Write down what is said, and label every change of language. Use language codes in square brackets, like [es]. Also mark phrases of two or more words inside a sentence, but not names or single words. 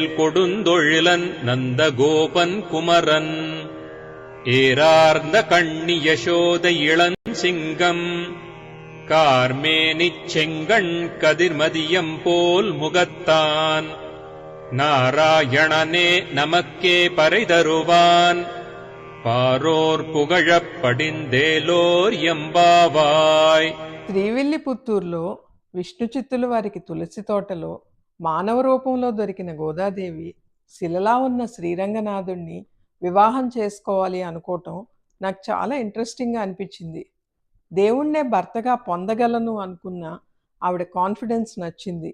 [ta] கொடுந்தொழிலன் நந்தகோபன் குமரன் ஏரார்ந்த கண்ணி யசோத இளன் சிங்கம் கார்மேனிச் செங்கண் கதிர்மதியம் போல் முகத்தான் நாராயணனே நமக்கே பறைதருவான் பாரோர் புகழப் படிந்தேலோர் ఎంబావాయ్. [te] శ్రీవిల్లిపుత్తూరులో విష్ణు చిత్తుల వారికి తులసి తోటలో మానవ రూపంలో దొరికిన గోదాదేవి శిలలా ఉన్న శ్రీరంగనాథుణ్ణి వివాహం చేసుకోవాలి అనుకోవటం నాకు చాలా ఇంట్రెస్టింగ్గా అనిపించింది. దేవుణ్ణే భర్తగా పొందగలను అనుకున్న ఆవిడ కాన్ఫిడెన్స్ నచ్చింది.